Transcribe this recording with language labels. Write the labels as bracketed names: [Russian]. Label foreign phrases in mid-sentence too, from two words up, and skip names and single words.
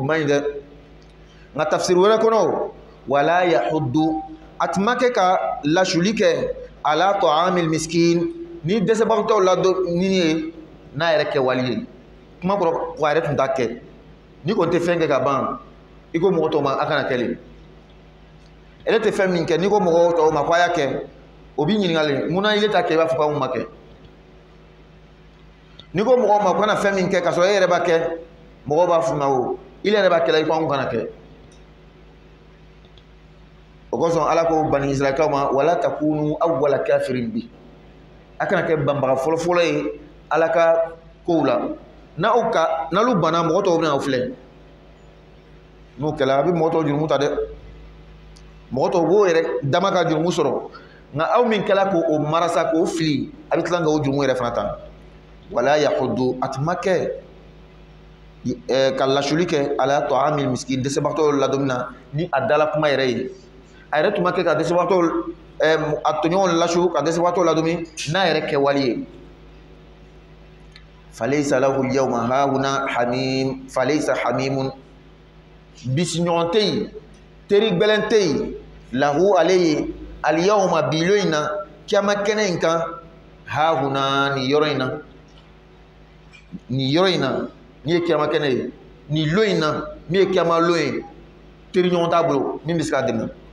[Bambara] man ɲi dɛ nka tafsiri wɛrɛ kɔnɔ [Arabic] ولا يحض [Bambara] a tun ma kɛ ka lasuli kɛ [Arabic] على طعام المسكين [Bambara] ni dɛsɛbagatɔw ladonni ye n'a yɛrɛ kɛwale ye kuma kɔrɔ ko a yɛrɛ tun t'a kɛ ni kɔni tɛ fɛn kɛ ka ban i ko mɔgɔ tɔw ma a kana kɛ le ale tɛ fɛn min kɛ n'i ko mɔgɔ tɔw ma ko a y'a kɛ o b'i ɲininkali munna i t'a kɛ i b'a fɔ ko anw ma kɛ n'i ko mɔgɔw ma ko kana fɛn min kɛ k'a sɔrɔ e yɛrɛ b'a kɛ mɔgɔw b'a f'u ma o i yɛrɛ b'a kɛla i ko anw kana kɛ o kosɔn ala ko bani israilikaw ma [Arabic] ولا تكونوا أول كافر به [Bambara] a kana kɛ banbaga fɔlɔfɔlɔ ye ala ka kow la n'alu banna mɔgɔ tɔw bɛna aw filɛ n'o kɛla a bɛ mɔgɔ tɔw jurumu ta dɛ mɔgɔ tɔw b'o yɛrɛ dama ka jurumu sɔrɔ nka aw min kɛla k'o marasa k'o fili a bɛ tila k'o jurumu yɛrɛ fana ta [Arabic] ولا يحض [Bambara] a tun ma kɛ ka lasuli kɛ [Arabic] على طعام المسكين [Bambara] dɛsɛbagatɔw ladonni na ni a dala kuma yɛrɛ ye a yɛrɛ tun ma kɛ ka dɛsɛbagatɔw a tɔɲɔgɔnw lasu ka dɛsɛbagatɔw ladonni n'a yɛrɛ kɛwale ye [Arabic] فليس له اليوم هاهنا حميم فليس حميم [Bambara] bisiɲɔgɔn tɛ yen teri gbɛlɛn tɛ yen lahu ale ye al-yawma bilo in na kiyama kɛnɛ in kan hahuna nin yɔrɔ in na nin yɔrɔ in na min ye kiyama kɛnɛ ye nin lo in na min ye kiyama lo ye teri ɲɔgɔn t'a bolo min bɛ se k'a dɛmɛ